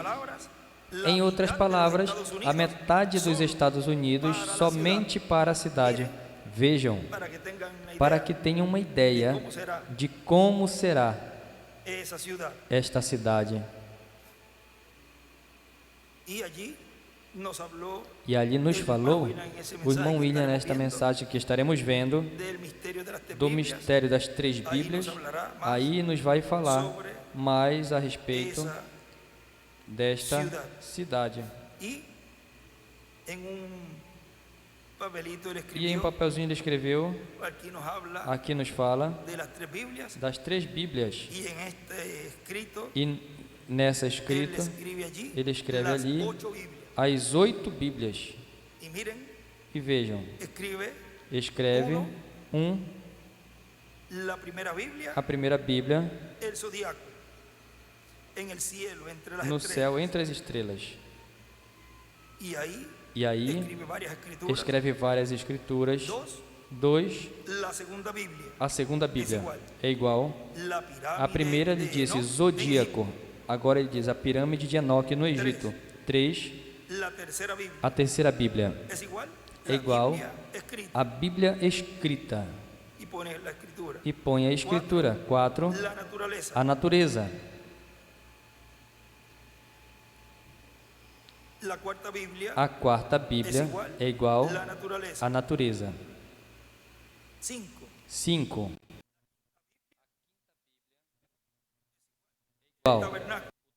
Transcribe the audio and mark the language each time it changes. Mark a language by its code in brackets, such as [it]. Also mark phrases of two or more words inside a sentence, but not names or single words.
[pt] Em outras palavras, a metade dos Estados Unidos somente para a cidade. Vejam, para que tenham uma ideia de como será esta cidade. [es] Y allí nos habló [pt] E ali nos [es] el [pt] falou [es] hermano William en ese [pt] o [es] mensaje [pt] irmão [es] que [pt] William [es] estaremos [pt] nesta [es] viendo [pt] mensagem que estaremos vendo [es] del misterio de las tres [pt] do [es] Biblias. [pt] mistério das três Aí nos Bíblias. [es] hablará más [pt] Aí nos vai falar [es] sobre [pt] mais a respeito [es] esa [pt] desta cidade. cidade. [es] Y en un papelito él [pt] E em [es] escribió, [pt] papelzinho ele escreveu, [es] aquí nos habla [pt] aqui nos fala [es] de las tres Biblias, [pt] das três Bíblias. [es] y en este escrito [pt] E nessa [es] él [pt] escrita [es] escribe allí [pt] ele escreve [es] las [pt] ali [es] 8 Biblias. [pt] as 8 Bíblias. [es] Y miren, [pt] E vejam, escreve [es] la primera Biblia, [pt] a primeira Bíblia [es] el zodiaco, en el cielo, entre las [pt] no [es] estrellas. [pt] céu entre as estrelas. [es] Y ahí [pt] E aí [es] escribe varias escrituras. [pt] escreve várias escrituras. [es] Dos, [pt] 2, [es] la segunda Biblia, [pt] a segunda Bíblia é igual. [es] la pirámide [pt] A primeira ele [es] de [pt] disse [es] Enoc, [pt] zodíaco. Agora ele diz a pirâmide de Enoque no Egito. [es] 3, la tercera Biblia [pt] a terceira Bíblia [es] es igual, [pt] é [es] la [pt] igual [es] Biblia escrita, [pt] a Bíblia escrita. [es] y pone la escritura. [pt] E põe a escritura. 4, [es] La naturaleza, [pt] a natureza. [es] la cuarta Biblia, [pt] A quarta Bíblia é igual [es] la naturaleza. [pt] à natureza. [es] 5, [pt] 5, igual [es] tabernáculo,